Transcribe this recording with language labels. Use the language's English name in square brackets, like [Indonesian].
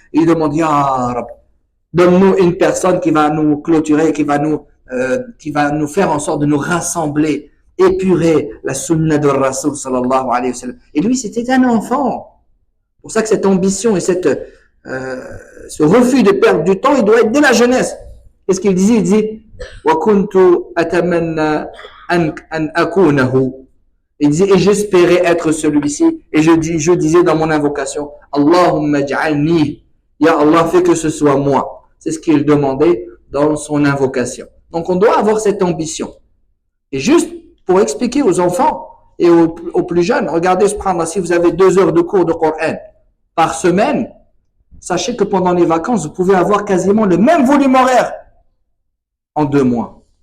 [French] Ils demandaient, Ya Rab, donne-nous une personne qui va nous clôturer, qui va nous faire en sorte de nous rassembler, épurer la sunna de Rasul [Arabic] sallallahu alayhi wa sallam. [French] Et lui, c'était un enfant. C'est pour ça que cette ambition et ce refus de perdre du temps, il doit être dès la jeunesse. Qu'est-ce qu'il disait? Il disait, [Arabic] وَكُنْتُ أَتَمَنَّ أَنْ أَكُونَهُ. [French] Il disait, et j'espérais être celui-ci. Et je disais dans mon invocation, [Arabic] Allahumma ja'alni. [French] Ya Allah, fais que ce soit moi. C'est ce qu'il demandait dans son invocation. Donc on doit avoir cette ambition. Et juste pour expliquer aux enfants et aux plus jeunes, regardez, subhanallah, si vous avez 2 heures de cours de Coran par semaine, sachez que pendant les vacances, vous pouvez avoir quasiment le même volume horaire en 2 mois.